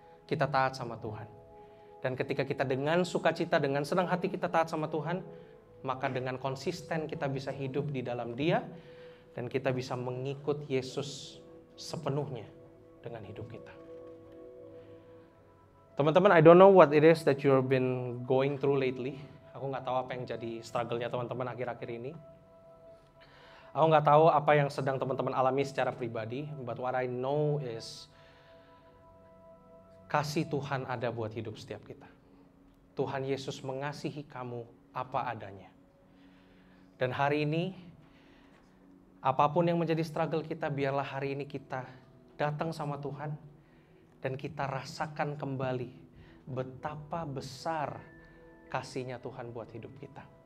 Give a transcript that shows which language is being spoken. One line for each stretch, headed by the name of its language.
Indonesian: Kita taat sama Tuhan. Dan ketika kita dengan sukacita, dengan senang hati kita taat sama Tuhan, maka dengan konsisten kita bisa hidup di dalam Dia, dan kita bisa mengikut Yesus sepenuhnya dengan hidup kita. Teman-teman,
English: I don't know what it is that you've been going through lately.
Indonesian: Aku nggak tahu apa yang jadi struggle-nya teman-teman akhir-akhir ini. Aku nggak tahu apa yang sedang teman-teman alami secara pribadi,
English: but what I know is
Indonesian: kasih Tuhan ada buat hidup setiap kita. Tuhan Yesus mengasihi kamu apa adanya. Dan hari ini, apapun yang menjadi struggle kita, biarlah hari ini kita datang sama Tuhan dan kita rasakan kembali betapa besar kasih-Nya Tuhan buat hidup kita.